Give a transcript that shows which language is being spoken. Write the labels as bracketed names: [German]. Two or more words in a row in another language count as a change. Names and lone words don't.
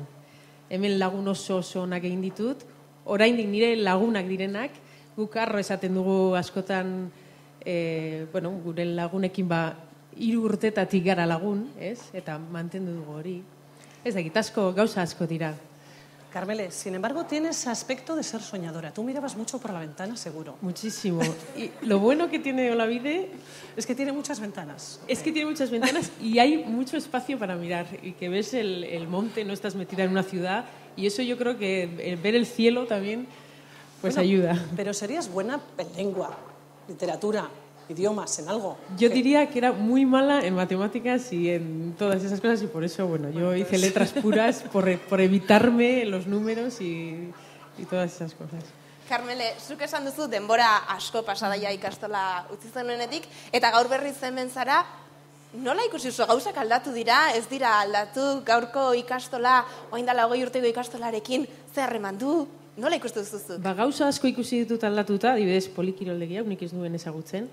[Basque] Hemen lagun oso onak egin ditut, oraindik nire lagunak direnak, guk arro esaten dugu askotan, gure lagunekin 3 urtetatik gara lagun, ez? Eta mantendu dugu hori. Ez dakit, gauza asko dira. Carmele, [Spanish] sin embargo, tienes aspecto de ser soñadora. Tú mirabas mucho por la ventana, seguro. Muchísimo. Y lo bueno que tiene Olavide es que tiene muchas ventanas. Es que tiene muchas ventanas y hay mucho espacio para mirar. Y que ves el monte, no estás metida en una ciudad. Y eso yo creo que ver el cielo también ayuda. Pero serías buena en lengua, literatura, idiomas, en algo. Yo diría que era muy mala en matemáticas y en todas esas cosas y por eso, yo hice letras puras por evitarme los números y todas esas cosas. [Basque] Carmele, zuk esan duzu denbora asko pasadaia ikastola utzi zenuenetik eta gaur berriz hemen zara, nola ikusi zu gauzak aldatu dira, ez dira aldatu gaurko ikastola, orain dela 20 urteko ikastolarekin, zer harreman du? Nola ikustu duzu? Gauza asko ikusi ditut aldatuta, adibidez polikiroldegia, nik ez nuen ezagutzen.